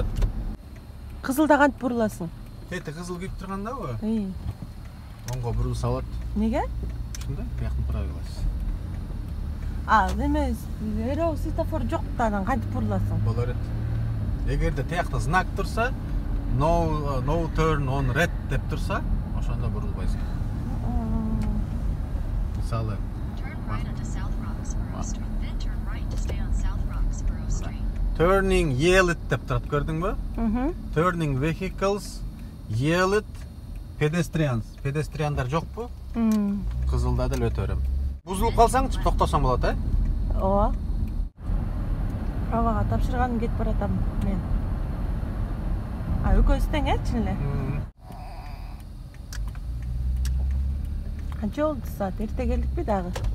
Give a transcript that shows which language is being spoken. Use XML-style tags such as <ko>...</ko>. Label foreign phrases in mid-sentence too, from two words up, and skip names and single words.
<ky>Кызылда кантип буруласың? Эти кызыл күйүп тургандабы? Үй. Оңго бурулса болот. Неге? Ушундай, бияктан тура кыласыз. Эме эрөө светофор жок да анан кантип буруласың? Боло берет. Эгерде тиякта знак турса,</ky> <en>no turn on red</en> <ky>деп турса, ошондо бурулбайсың. Мисалы,</ky> <en>turning yellow</en> <ky>деп турат, көрдүңбү?</ky> <en>Turning vehicles yellow pedestrians.</en> <ky>Pedestrianдар жокпу? Кызылда деле өтө берем. Бузулуп калсаңчы токтосоң болот, Ооба. Правага тапшырганым кетип баратам мен. Экөөбүз тең, чын эле. Канча болду саат? Эрте келдикпи дагы?</ky>